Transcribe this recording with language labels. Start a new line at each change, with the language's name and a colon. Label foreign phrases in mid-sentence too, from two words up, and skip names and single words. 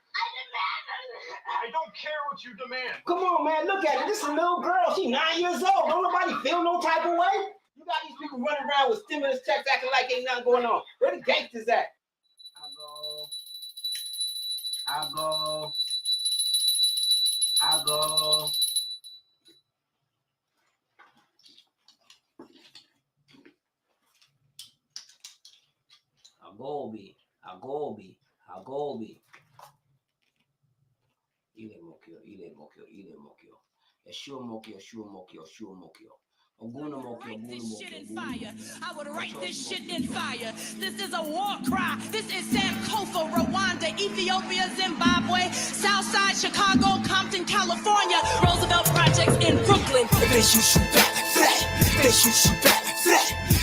English: I don't care what you demand. Come on, man. Look at it. This is a little girl. She 9 years old. Don't nobody feel no type of way. You got these people running around with stimulus checks acting like ain't nothing going on. Where the gangsters at? I go. Agobi. Ile mokyo. Eshua mokyo. This shit in fire. I would write this shit in fire. This is a war cry. This is Sankofa, Rwanda, Ethiopia, Zimbabwe, Southside, Chicago, Compton, California, Roosevelt Projects in Brooklyn. They shoot back like flat. They shoot back like flat.